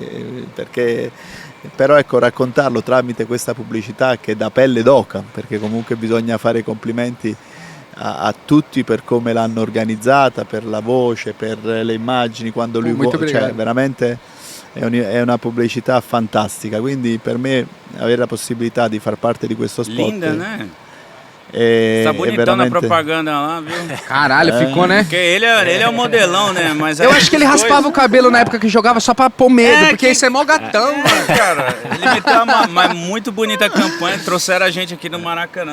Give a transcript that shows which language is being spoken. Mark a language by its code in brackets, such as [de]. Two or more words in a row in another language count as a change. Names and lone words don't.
[it] però ecco, raccontarlo tramite questa pubblicità che è da pelle d'oca, perché comunque bisogna fare i complimenti a tutti per come l'hanno organizzata, per la voce, per le immagini, quando lui cioè veramente è una pubblicità fantastica, quindi per me avere la possibilità di far parte di questo spot [pt] Linda, né? Tá bonitão na propaganda lá, viu? Caralho, ficou, né? Porque ele é um modelão, né? Mas Eu acho que ele raspava o cabelo na época que jogava só pra pôr medo, porque esse é mó gatão, mano. Cara, ele meteu uma muito bonita campanha, trouxeram a gente aqui no Maracanã.